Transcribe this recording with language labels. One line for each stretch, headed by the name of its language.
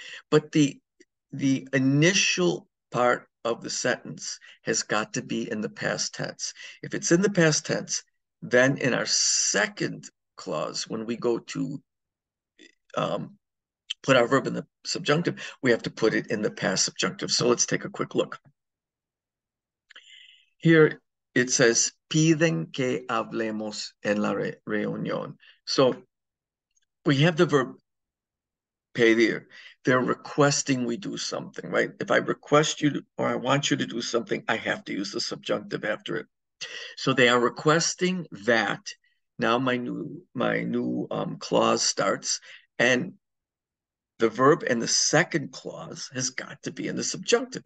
English: But the initial part of the sentence has got to be in the past tense. If it's in the past tense, then in our second clause, when we go to put our verb in the subjunctive, we have to put it in the past subjunctive. So let's take a quick look. Here it says,
Spanish: piden que hablemos en la reunión.
English: So we have the verb pedir. They're requesting we do something, right? If I request you to, or I want you to do something, I have to use the subjunctive after it. So they are requesting that. Now my new clause starts, and the verb in the second clause has got to be in the subjunctive.